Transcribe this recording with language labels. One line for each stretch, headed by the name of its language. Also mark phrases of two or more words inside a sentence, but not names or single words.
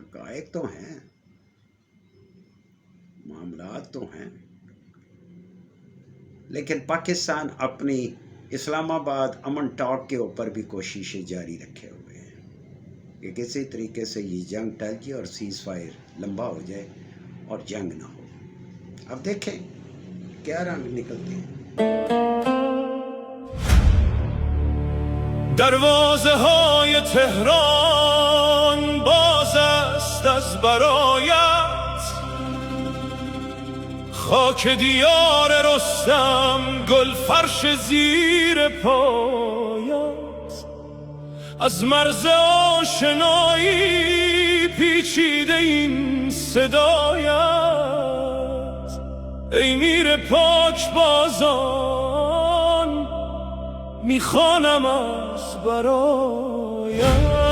Urdu: حقائق تو ہیں، معاملات تو ہیں، لیکن پاکستان اپنی اسلام آباد امن ٹاک کے اوپر بھی کوششیں جاری رکھے ہوئے ہیں کہ کسی طریقے سے یہ جنگ ٹل جائے اور سیز فائر لمبا ہو جائے اور جنگ نہ ہو. اب دیکھیں کیا رنگ نکلتے ہیں.
Persian: دروازه های تهران باز است از برایت، خاک دیار رستم گل فرش زیر پایت، از مرز آشنایی پیچیده این صدایت، ای میر پاک بازان میخوانم از برایت.